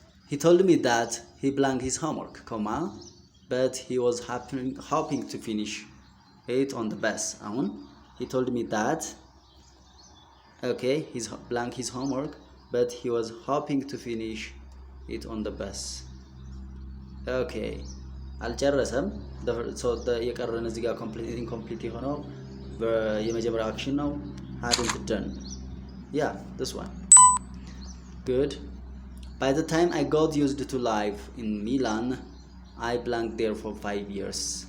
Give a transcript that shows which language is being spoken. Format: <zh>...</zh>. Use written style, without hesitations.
<en>He told me that he blanked his homework, comma, but he was hoping to finish it on the bus. አሁን he told me that okay, he's blank his homework, but he was hoping to finish it on the bus. Okay.</en> <am>አልጨረሰም። የቀረን እዚህ ጋር ኢንኮምፕሊት የሆነው የመጀመሪያው አክሽን ነው።</am> <en>hadn't done. Yeah, this one. Good. By the time I got used to life in Milan, I blanked there for 5 years.</en>